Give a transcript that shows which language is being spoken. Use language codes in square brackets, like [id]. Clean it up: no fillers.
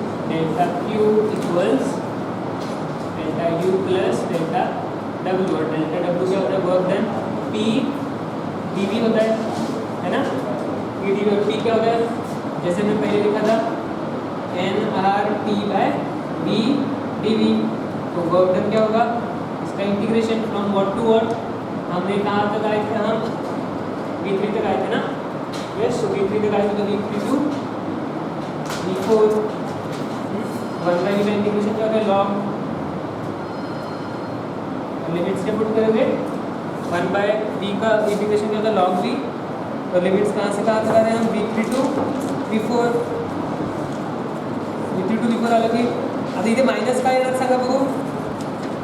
[en] Delta Q equals delta U plus delta W. [hi] और delta W क्या होता है? Work done. पी डीवी होता है ना. पी डीवी और पी क्या होता है? जैसे मैं पहले लिखा था N R T bye B DV. तो वर्क डन क्या होगा? इसका integration [en] From what to what. [hi] हमने कहाँ तक आए थे? हम V3 तक आए थे ना. यस. सो V3 तक आए थे तो V3 टू V4. 1/v का इंटीग्रेशन क्या होता है? लॉग. लिमिट्स क्या पुट करोगे? 1/v का इंटीग्रेशन क्या होता है? Log v. तो लिमिट्स कहाँ से कहाँ तक आ रहे हैं हम? [mr] V3 टू V4 आलं की आता इथे मायनस काय येणार सांगा बघू.